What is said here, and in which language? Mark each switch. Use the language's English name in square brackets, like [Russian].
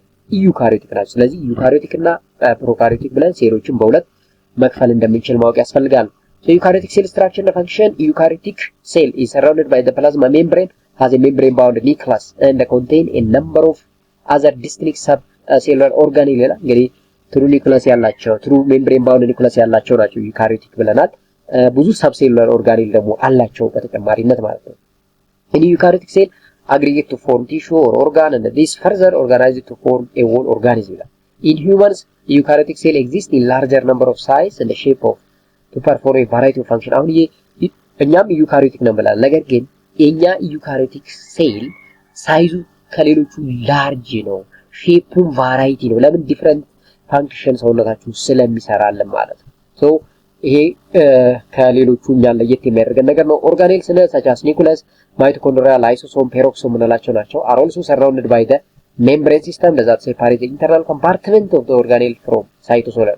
[Amharic] ዩካሪዮቲክ ናቸው። ስለዚህ ዩካሪዮቲክ እና ፕሮካሪዮቲክ ብለን ሴሎችን በሁለት መክፈል እንደምንችል ማወቅ ያስፈልጋል። [English] so eukaryotic cell structure and function eukaryotic cell is surrounded by the plasma membrane, has a membrane bound nucleus and contain a number of other distinct subcellular organelle [Amharic] ይላል። እንግዲህ ትሩ ኒኩለስ ያላቸው ትሩ ሜምብሬን ባውንድ ኒኩለስ ያላቸው ናቸው ዩካሪዮቲክ ብለናል። ብዙ ሰብሴሉላር ኦርጋኔል ደግሞ አላቸው በተጨማሪነት ማለት ነው። [English] in eukaryotic cell aggregate to form tissue or organ and this further organized to form a whole organism. In humans, eukaryotic cell exists in larger number of size and the shape of to perform a variety of function. [Amharic] አሁን እኛም eukaryotic ነው ብለናል። ነገር ግን የኛ eukaryotic cell ሳይዙ ከሌሎቹ ላርጅ ነው፣ ሼፑም ቫራይቲ ነው። ለምን ዲፈረንት ፋንክሽን ሰውነታችን ስለሚሰራልን ማለት ነው። ሶ ይሄ ከሌሎቹ እኛን ለየት የሚያደርገን ነገር ነው። ኦርጋኔል ስለ ሰቻስ ኒኩለስ ማይቶኮንድሪያ ላይሶሶም ፔሮክሶም ምንላቸው ናቸው። [English] are also surrounded by the membrane system that separate the internal compartment of the organelle from cytosol.